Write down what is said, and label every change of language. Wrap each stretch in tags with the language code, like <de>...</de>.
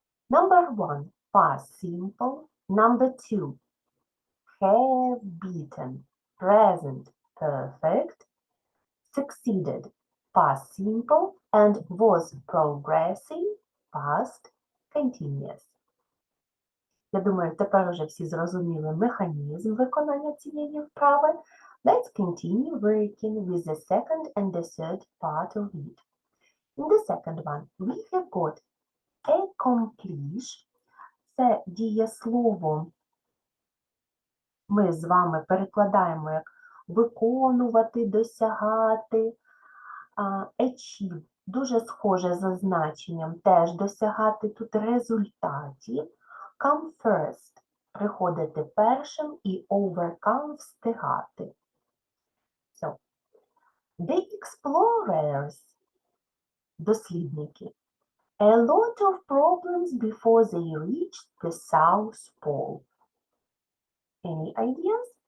<en>Number 1, past simple. Number 2, have beaten, present perfect. Succeeded, past simple. And was progressing, past continuous.</en> <uk>Я думаю, тепер уже всі зрозуміли механізм виконання цієї вправи.</uk> <en>Let's continue working with the second and the third part of it. In the second one, we have got accomplish.</en> <uk>Це дієслово ми з вами перекладаємо як виконувати, досягати. Achieve дуже схоже за значенням, теж досягати тут результатів. Come first приходити першим і overcome встигати.</uk> <en>So, the explorers дослідники. A lot of problems before they reached the South Pole. Any ideas?</en>